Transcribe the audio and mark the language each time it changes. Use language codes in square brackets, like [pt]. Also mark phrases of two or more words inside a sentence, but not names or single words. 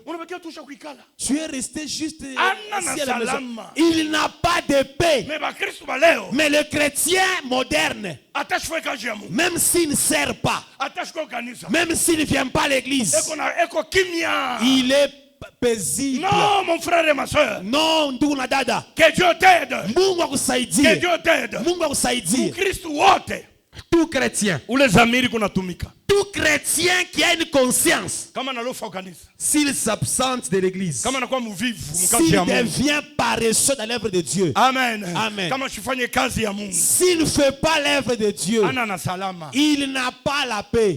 [fr] Tu es resté juste assis à la maison. Il n'a pas de paix. Mais le chrétien moderne, même s'il ne sert pas, même s'il ne vient pas à l'église, il est paisible. Non, mon frère et ma soeur. Non, [sw] ndugu na dada. [fr] Que Dieu t'aide. [sw] Mungu akusaidie. [fr] Que Dieu t'aide. [sw] Mungu akusaidie. Kristo wote. [fr] Tout chrétien. Tout chrétien qui a une conscience, s'il s'absente de l'église, s'il devient paresseux dans l'œuvre de Dieu, amen, amen, s'il ne fait pas l'œuvre de Dieu, il n'a pas la paix.